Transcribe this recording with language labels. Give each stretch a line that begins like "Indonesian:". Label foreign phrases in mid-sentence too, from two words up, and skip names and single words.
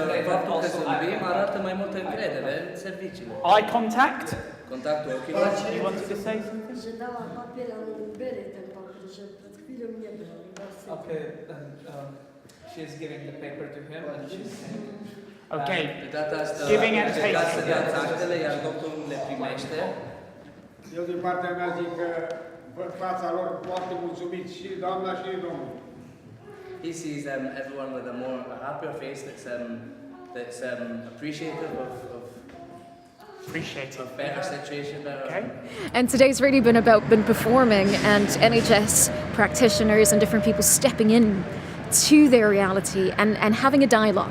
English: Eye contact. You wanted to say something? Okay, she's giving the paper to him and she's saying... Okay, giving and taking.
Romanian: Eu din partea mea zic că văd fața lor foarte mulțumit și doamna și domnul.
English: He sees everyone with a happier face that's appreciative of better situation. Okay. And today's really been performing and NHS practitioners and different people stepping in to their reality and having a dialogue.